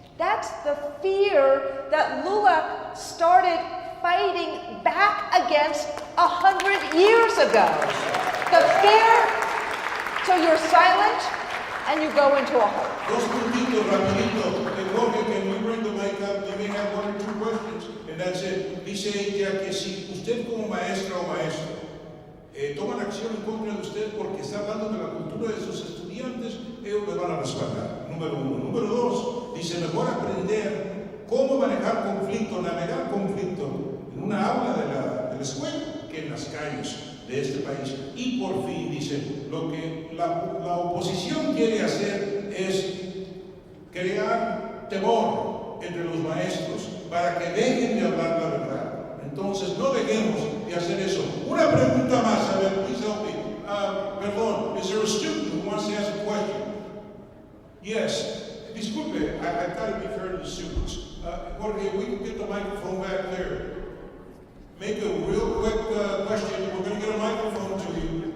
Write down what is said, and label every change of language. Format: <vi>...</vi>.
<en>That's the fear that LULAC started fighting back against 100 years ago. The fear, so you're silent and you go into a hole.</en> <es>Dos puntitos, rapidito.</es> <en>Jorge, can you bring the mic up? You may have one or two questions, and that's it.</en> <es>Dice ella que si usted como maestra o maestro toman acción en contra de usted porque está hablando de la cultura de sus estudiantes, ellos le van a respaldar. Número uno. Número dos, dice mejor aprender cómo manejar conflicto, navegar conflicto en una aula de la escuela que en las calles de este país. Y por fin, dice, lo que la oposición quiere hacer es crear temor entre los maestros para que dejen de hablar la verdad. Entonces, no dejemos de hacer eso. Una pregunta más, a ver,</es> <en>please help me.</en> <es>Perdón,</es> <en>is there a student who wants to ask a question? Yes.</en> <es>Disculpe,</es> <en>I've got to be fair to the students. Jorge, we can get the microphone back there. Make a real quick question. We're going to get a microphone to you.</en>